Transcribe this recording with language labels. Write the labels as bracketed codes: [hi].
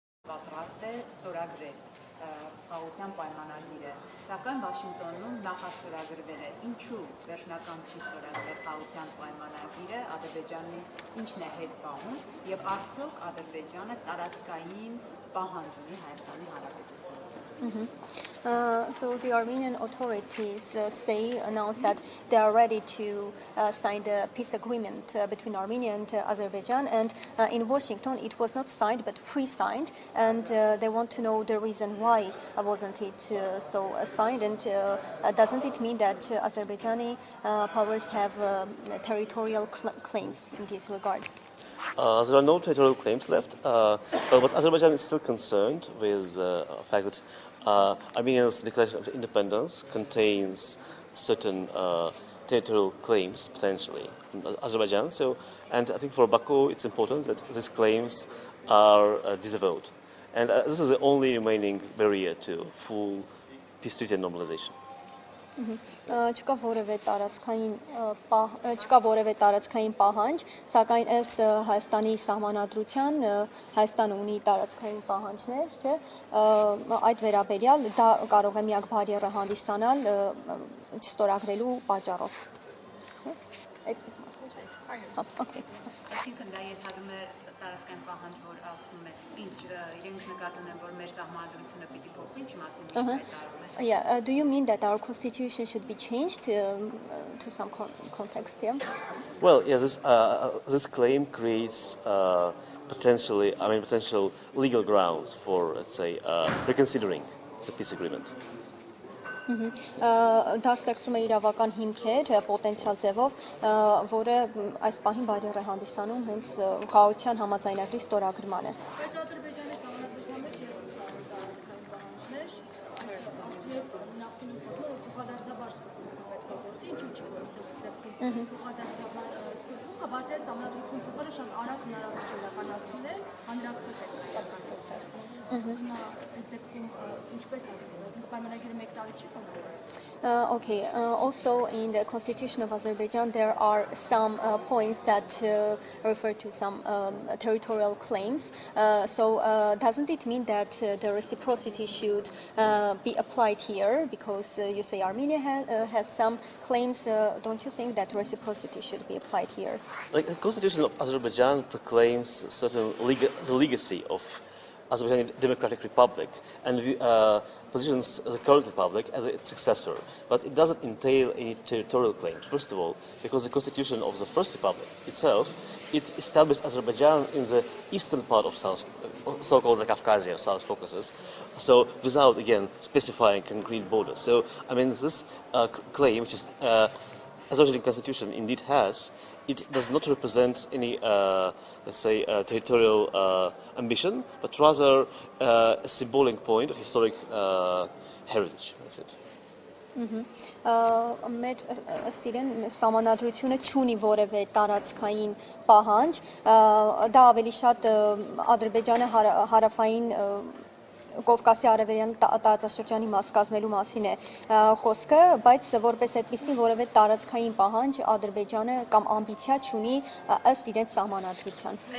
[hy] պատրաստ է ստորագրել խաղաղության պայմանագիրը, սակայն Վաշինգտոնում նախաստորագրվել է։ Ինչու վերջնական չի ստորագրել խաղաղության պայմանագիրը, Ադրբեջանի ինչն է հետ պահում եւ արդյոք Ադրբեջանը տարածքային պահանջ ունի Հայաստանի Հանրապետությունից։ [en] So the Armenian authorities announced that they are ready to sign the peace agreement between Armenia and Azerbaijan, and in Washington it was not signed but pre-signed, and they want to know the reason why wasn't it so signed, and doesn't it mean that Azerbaijani powers have territorial claims in this regard? There are no territorial claims left, but Azerbaijan is still concerned with the fact that Armenia's declaration of independence contains certain territorial claims potentially in Azerbaijan. So, and I think for Baku it's important that these claims are disavowed, and this is the only remaining barrier to full peace treaty and normalization. [hy] Չկա որևէ տարածքային պահանջ, սակայն ըստ Հայաստանի սահմանադրության Հայաստանը ունի տարածքային պահանջներ, չէ՞, այդ վերաբերյալ դա կարող է միակ բարիերը հանդիսանալ չստորագրելու պատճառով։ Այսինքն դա ենթադրում է տարածքային պահանջ, որ ասում է, ինչ իրենք նկատում են, որ մեր սահմանադրությունը պիտի փոխվի, ինչի մասին հայտարարում է։ [en] Yeah, do you mean that our constitution should be changed to some context? Yeah. Well, yeah, this claim creates potential legal grounds for, let's say, reconsidering the peace agreement. [hy] Դա ստեղծում է իրավական հիմքեր պոտենցիալ ձևով, որը այս պահին բարիեր է հանդիսանում հենց խաղաղության համաձայնագրի ստորագրմանը։ Բայց Ադրբեջանի սահմանադրության մեջ ևս կան տարածքային պահանջներ, այսինքն նախկինում խոսում է, որ փոխադարձաբար սկզբունքը պետք է գործի, ինչու՞ չի գործում այս դեպքում փոխադարձաբար սկզբունքը, բացի այդ սահմանադրություն փոխելը շատ արագ հնարավոր իրականացնել է հանրաքվե կասկածներ։ Հիմա այս դեպքում ինչպես է այսինքն պայմանագիրը մեկ տարի չի կողմնորոշվում։ [en] Okay, also in the constitution of Azerbaijan there are some points that refer to some territorial claims. So doesn't it mean that the reciprocity should be applied here? Because you say Armenia has some claims, don't you think that reciprocity should be applied here? Like the constitution of Azerbaijan proclaims certain the legacy of Azerbaijan Democratic Republic and positions the current republic as its successor, but it doesn't entail any territorial claims. First of all, because the constitution of the first republic itself, it established Azerbaijan in the eastern part of so-called the Caucasia, South Caucasus, so without again specifying concrete borders. So I mean this claim, which is Azerbaijani constitution indeed has, it does not represent any, let's say, territorial ambition, but rather a symbolic point of historic heritage. That's it. [hy] Մեր ըստ իրեն սահմանադրությունը չունի որևէ տարածքային պահանջ, դա ավելի շատ Ադրբեջանը հարավային Կովկասի արևելյան տարածաշրջանի մաս կազմելու մասին է խոսքը, բայց որպես այդպիսին որևէ տարածքային պահանջ Ադրբեջանը կամ ամբիցիա չունի ըստ իրենց սահմանադրության։